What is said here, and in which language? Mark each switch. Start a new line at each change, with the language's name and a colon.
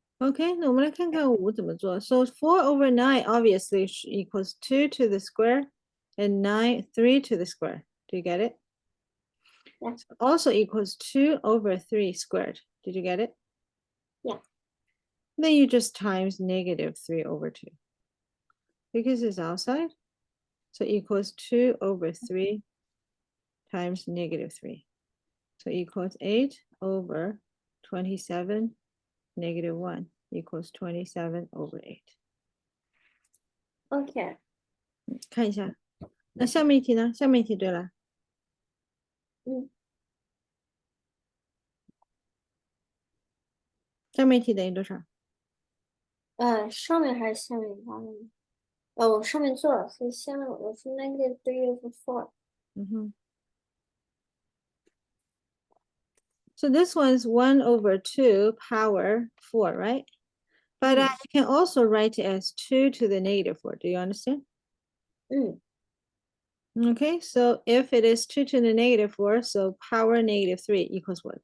Chinese: OK，那我们来看看5怎么做。
English: So 4/9 obviously equals 2 to the square and 9 3 to the square. Do you get it? Yeah, So also equals 2/3 squared. Did you get it? yeah. Then you just times -3/2 because it's outside. So equals 2/3 times -3. So equals 8/27 -1 equals 27/8. OK，
Chinese: 看一下，那下面一题呢？下面一题对了，嗯，下面一题等于多少？上面还是下面答的呢？我上面做了，所以下面我是 -3/4。嗯哼。
English: So this one's 1/2 power 4, right? But 嗯 you can also write it as 2 to the -4. Do you understand? 嗯 Okay, so if it is 2 to the -4, so power -3 equals what?